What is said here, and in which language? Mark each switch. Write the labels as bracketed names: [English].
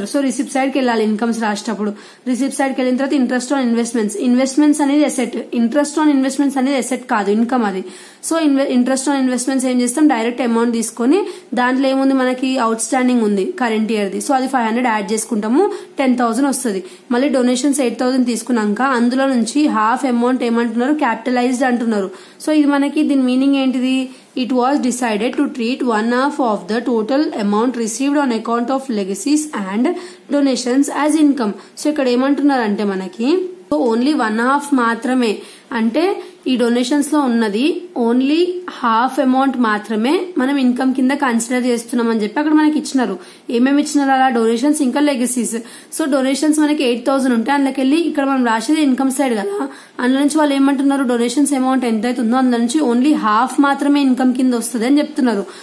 [Telugu] So receipt side కి వెళ్ళాలి incomes రాసేటప్పుడు. రిసిప్ట్ సైడ్ కి వెళ్ళిన తర్వాత ఇంట్రెస్ట్ ఆన్ ఇన్వెస్ట్మెంట్స్ అనేది అసెట్, ఇంట్రెస్ట్ ఆన్ ఇన్వెస్ట్మెంట్స్ అనేది అసెట్ కాదు, ఇన్కమ్ అది. సో ఇంట్రెస్ట్ ఆన్ ఇన్వెస్ట్మెంట్స్ ఏం చేస్తాం, డైరెక్ట్ అమౌంట్ తీసుకొని దాంట్లో ఏముంది మనకి అవుట్ స్టాండింగ్ ఉంది కరెంట్ ఇయర్ ది. సో అది 500 యాడ్ చేసుకుంటాము, 10,000 వస్తుంది. మళ్ళీ డొనేషన్స్ 8,000 తీసుకున్నాక అందులో నుంచి హాఫ్ అమౌంట్ ఏమంటున్నారు, క్యాపిటలైజ్డ్ అంటున్నారు. సో ఇది మనకి దీని మీనింగ్ ఏంటిది, [English] it was decided to treat one half of the total amount received on account of of legacies and donations as income. [Telugu] So ఇక్కడ ఏమంటున్నారంటే మనకి ఓన్లీ 1/2 మాత్రమే, అంటే ఈ డొనేషన్స్ లో ఉన్నది ఓన్లీ హాఫ్ అమౌంట్ మాత్రమే మనం ఇన్కమ్ కింద కన్సిడర్ చేస్తున్నాం అని చెప్పి అక్కడ మనకి ఇచ్చినారు. ఏమేమి ఇచ్చినారు అలా? డొనేషన్స్ ఇంకా లెగసీస్. సో డొనేషన్స్ మనకి 8,000 ఉంటాయి, అందులోకెళ్ళి ఇక్కడ మనం రాసేది ఇన్కమ్ సైడ్ కదా, అందులో నుంచి వాళ్ళు ఏమంటున్నారు డొనేషన్స్ అమౌంట్ ఎంత అవుతుందో అందులో నుంచి ఓన్లీ హాఫ్ మాత్రమే ఇన్కమ్ కింద వస్తుంది అని చెప్తున్నారు.